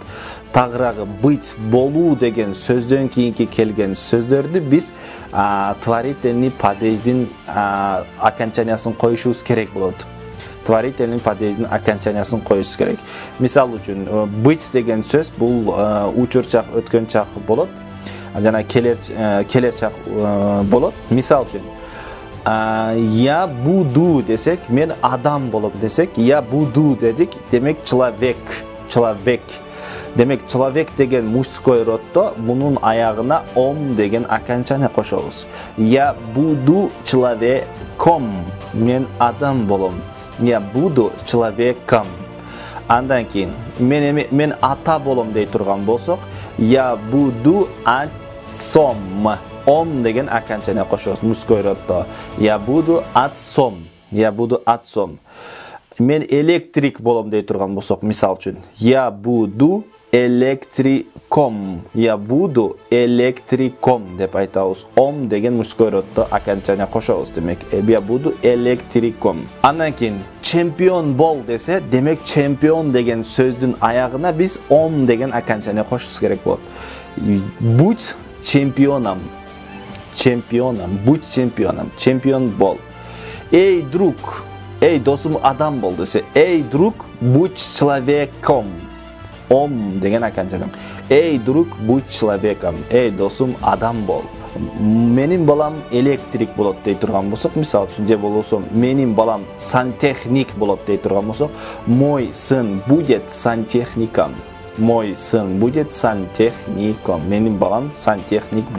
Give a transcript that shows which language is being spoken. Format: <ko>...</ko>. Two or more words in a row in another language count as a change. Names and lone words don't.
<ky>Тагыраагы быть, болуу деген сөздөн кийинки келген сөздөрдү биз</ky> <ru>творительный падеждин</ru> <ky>окончаниясын коюшубуз керек болот.</ky> <ru>Творительный падеждин</ru> <ky>окончаниясын коюш керек. Мисал үчүн быть деген сөз бул учур чак, өткөн чак болот. Жана келер чак болот. Мисал үчүн</ky> <ru>я буду</ru> <ky>десек, мен адам болом десек,</ky> <ru>я буду</ru> <ky>дедик, демек человек. Демек человек деген</ky> <ru>мужской роддо</ru> <ky>мунун аягына ом деген окончания кошобуз.</ky> <ru>Я буду человеком,</ru> <ky>мен адам болом.</ky> <ru>Я буду человеком.</ru> <ky>Андан кийин мен ата болом дей турган болсок,</ky> <ru>я буду отцом.</ru> <ky>Ом деген окончания кошобуз</ky> <ru>мужской роддо. Я буду отцом. Я буду отцом.</ru> <ky>Мен электрик болом дей турган болсок, мисал үчүн,</ky> <ru>я буду электриком. Я буду электриком</ru> <ky>деп айтабыз. Ом деген</ky> <ru>мужской роддо</ru> <ky>окончания кошобуз. Демек,</ky> <ru>я буду электриком.</ru> <ky>Андан кийин чемпион бол десе, демек чемпион деген сөздүн аягына биз ом деген окончания кошубуз керек болот.</ky> <ru>Будь чемпионом. Чемпионом, будь чемпионом.</ru> <ky>Чемпион бол. Эй, друг, эй, досум адам бол десе, эй,</ky> <ru>друг, будь человеком.</ru> <ky>Ом деген окончания.</ky> <ru>Эй, друг, будь человеком.</ru> <ky>Эй, досум адам бол. Менин балам электрик болот дей турган болсок, мисал үчүн, же болбосо менин балам сантехник болот дей турган болсок,</ky> <ru>мой сын будет сантехником. Мой сын будет сантехником.</ru> <ky>Менин балам сантехник</ky>